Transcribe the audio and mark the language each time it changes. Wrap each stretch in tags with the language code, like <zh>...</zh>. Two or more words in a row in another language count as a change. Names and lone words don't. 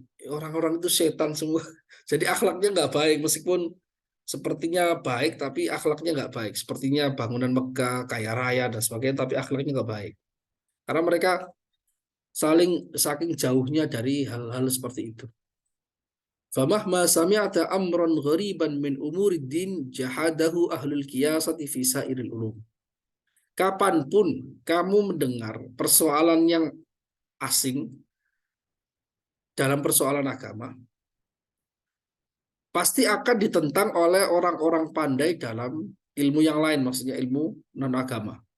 <id>Orang-orang itu setan semua. Jadi akhlaknya nggak baik, meskipun sepertinya baik, tapi akhlaknya nggak baik. Sepertinya bangunan megah, kaya raya, dan sebagainya, tapi akhlaknya nggak baik. Karena mereka saking jauhnya dari hal-hal seperti itu.</id> <ar>فمهما سمعت أمرا غريبا من أمور الدين جحده أهل الكياسة في سائر العلوم.</ar> <id>Kapanpun kamu mendengar persoalan yang asing dalam persoalan agama, pasti akan ditentang oleh orang-orang pandai dalam ilmu yang lain, maksudnya ilmu non-agama.</id>